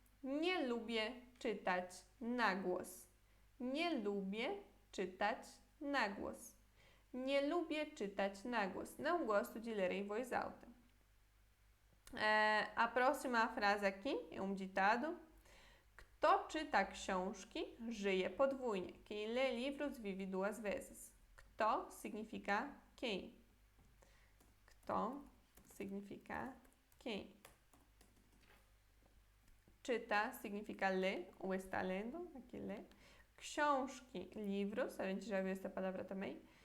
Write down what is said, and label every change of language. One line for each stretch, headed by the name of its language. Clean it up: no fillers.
Polish: Nie lubię czytać na głos. Nie lubię czytać na głos. Nie lubię czytać na głos.
Portuguese: Não gosto de ler em voz alta. A próxima frase aqui é ditado.
Polish: Kto czyta książki, żyje podwójnie.
Portuguese: Quem lê livros vive duas vezes. Kto significa quem. Kto significa quem. Czyta significa lê ou está lendo, aqui lê. Książki, livros, a gente já viu essa palavra também.